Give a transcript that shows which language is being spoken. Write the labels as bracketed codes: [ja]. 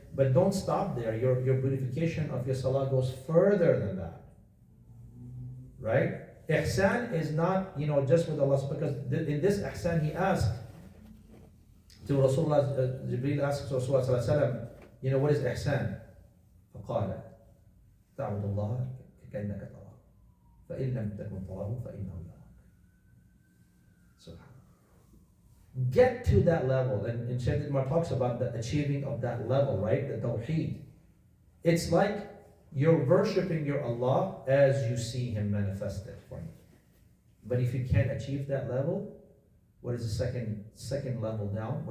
[en] But don't stop there. Your beautification of your salah goes further than that. Right? Ihsan is not, you know, just with Allah, because in this ihsan he asked to Rasulullah, Jibreel asked Rasulullah sallallahu alaihi wasallam, you know, what is ihsan? [ar] فقال تعبد الله كأنك تراه فإن لم تكن تراه فإنه يراك. Subhanallah. [en] Get to that level, and Shaykh Dittmar talks about the achieving of that level, right? The tawheed. It's like you're worshipping your Allah as you see Him manifested for you. But if you can't achieve that level, what is the second level down?